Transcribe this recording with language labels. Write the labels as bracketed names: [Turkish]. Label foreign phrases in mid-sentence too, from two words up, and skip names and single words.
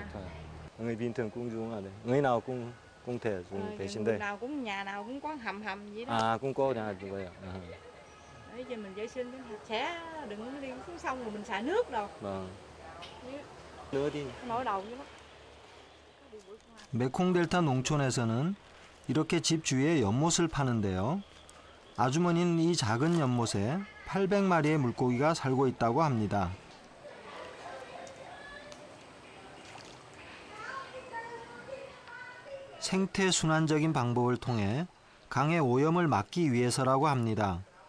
[Vietnamese] Người bình thường cũng dùng ở đây. Người nào cũng thể dùng vệ sinh đây. Nào cũng nhà nào cũng có hầm vậy đó. À, cũng có nhà như vậy ạ. À. Để cho mình vệ sinh sạch sẽ, đừng có đi xuống sông rồi mình xài nước đâu. Vâng. Nữa đi. Nổi đầu vậy đó. [Korean] 메콩델타 농촌에서는 이렇게 집 주위에 연못을 파는데요. 아주머니는 이 작은 연못에 800마리의 물고기가 살고 있다고 합니다. 생태 순환적인 방법을 통해 강의 오염을 막기 위해서라고 합니다.